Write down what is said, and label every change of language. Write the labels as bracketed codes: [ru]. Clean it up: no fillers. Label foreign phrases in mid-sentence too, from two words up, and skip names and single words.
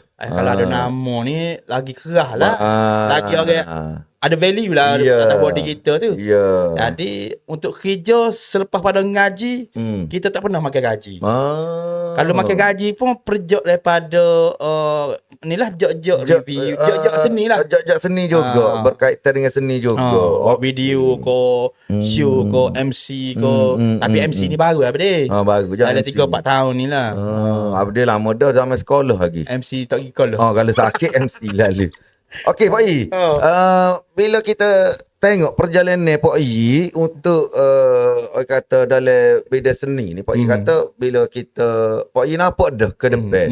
[ms] Kalau ada nama ni lagi kerah lah. Lagi orang ada value lah atas body kita tu. Jadi untuk kerja selepas pada ngaji, kita tak pernah makan gaji. Kalau makan gaji pun perjok daripada inilah jok-jok review, jok-jok seni lah. Jok-jok seni juga, berkaitan dengan seni juga. Video ko, show ko, MC ko. Tapi MC ni baru apa dia? Baru je. Ada 3-4 tahun ni lah. Abdul lama dah zaman sekolah lagi. MC tak pergi sekolah. Kalau sakit MC lalu. Okey Pak Yi. Bila kita tengok perjalanan Pak Yi untuk orang kata dalam bidang seni ni, Pak Yi kata bila Pak Yi nampak dah ke depan.